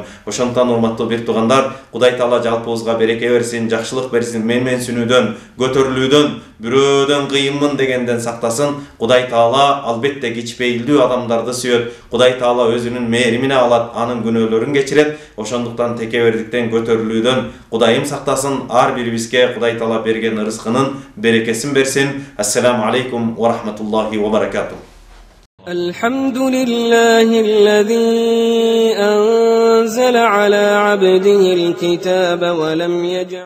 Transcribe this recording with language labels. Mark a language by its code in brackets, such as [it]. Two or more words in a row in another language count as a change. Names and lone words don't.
[ky] Ошондон урматтуу бир туугандар, Кудай Таала жалпыбызга береке берсин, жакшылык берсин, менменсинүүдөн, көтөрүлүүдөн, бирөөдөн кыйынмын дегенден сактасын. Кудай Таала албетте кичпейилдүү адамдарды сүйөт. Кудай Таала өзүнүн мээримине алат, анын күнөөлөрүн кечирет. Ошондуктан текебердиктен, көтөрүлүүдөн Кудайым сактасын. Ар бирибизге Кудай Таала берген ырыскынын берекесин берсин. [ar] السلام عليكم ورحمة الله وبركاته. الحمد لله الذي أنزل على عبده الكتاب ولم يجعل